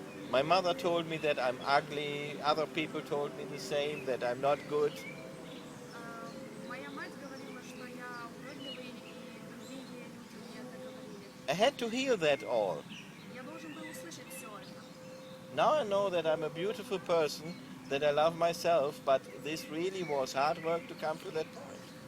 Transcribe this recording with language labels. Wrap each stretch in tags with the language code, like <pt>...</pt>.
<en>My mother told me that I'm ugly, other people told me the same, that I'm not good.</en> <ru>Моя мать говорила, что я уродливый, и другие люди мне это говорили.</ru> <en>I had to hear that all.</en> <ru>Я должен был услышать все это.</ru> <en>Now I know that I'm a beautiful person, that I love myself, but this really was hard work to come to that point.</en>